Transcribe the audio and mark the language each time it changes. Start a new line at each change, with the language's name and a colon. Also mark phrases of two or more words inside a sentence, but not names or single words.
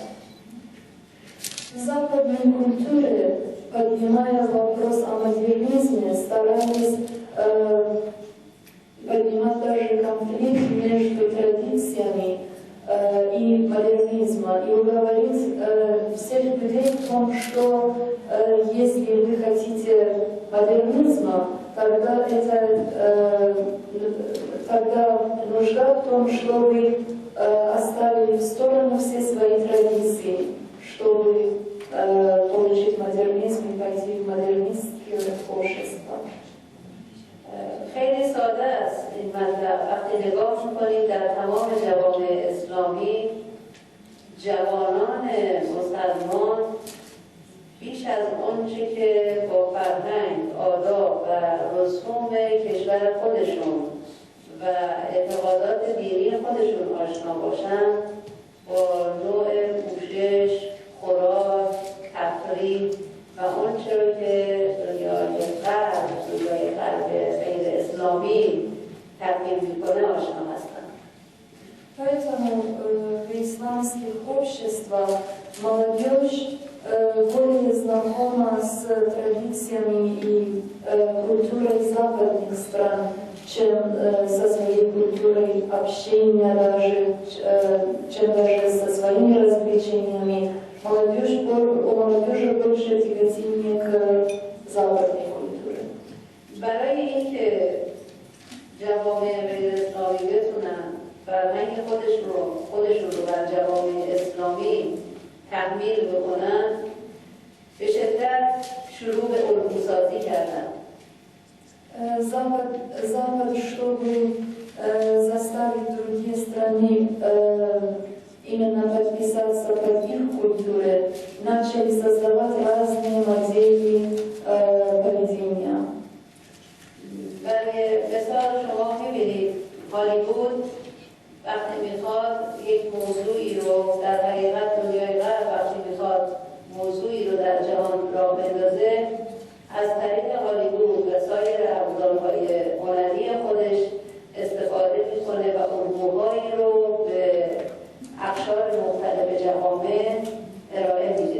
Russian: В западной культуре, поднимая вопрос о модернизме, старались поднимать даже конфликт между традициями и модернизма, и уговорить всех людей в том, что если вы хотите модернизма, тогда нужда в том, что вы оставили в сторону все свои традиции, чтобы получить модернизм и пойти в модернистские общества.
Persian: خیلی ساده است این مطلب. وقتی نگاه می‌کنید در تمام جوامع اسلامی جوانان مسلمان بیش از آنچه که با فرهنگ، آداب و رسوم کشور خودشون و اعتقادات دینی خودشون آشنا باشن، با نوع پوشش، خوراک، تفریح و آنچه رو که دنیای غرب غیر اسلامی تبیین میکنه آشنا هستن.
Russian: Поэтому в исламских обществах молодежь более знакома с традициями и культурой западных стран, чем со своей культурой общения, чем даже со своими развлечениями. У молодежи больше тяготение к западной культуре.
Persian: برای اینکه جوامع غیر اسلامی بتونن فرهنگ خودشون رو بر جوامع اسلامی تحمیل بکنن، به شدت شروع به الگوسازی کردن.
Russian: Запад, чтобы заставить другие страны именно подписаться под их культуры, начали создавать разные модели поведения.
Persian: برای مثال شما می‌بینید هالیوود وقتی میخواد یک موضوعی رو در حقیقت دنیای غرب وقتی میخواد موضوعی رو در جهان راه بندازه، از طریق هالیوود و سایر ابزارهای هنری خودش استفاده میکنه و الگوهایی رو به اقشار مختلف جوامع ارائه میده.